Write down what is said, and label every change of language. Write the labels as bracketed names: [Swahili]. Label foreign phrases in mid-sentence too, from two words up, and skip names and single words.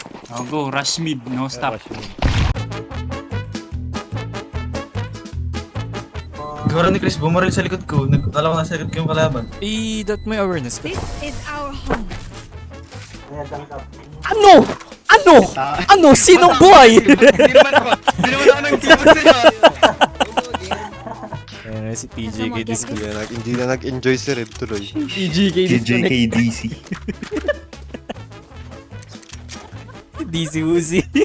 [English] Oh, go, rush mid, no stop. [Filipino] Siguro ni Chris bumaril sa likod ko. Nagkala ko nasa likod ko yung kalaban. I-dot mo yung awareness ko. [English] This is our home. [Filipino] Ano? Ano? Ano? Sinong buhay? Hindi naman ako nang tipo sa'yo. Ayan si TJK disconnect. Hindi na nag-enjoy si Red tuloy. TJK disconnect. JJKDC. DC Uzi.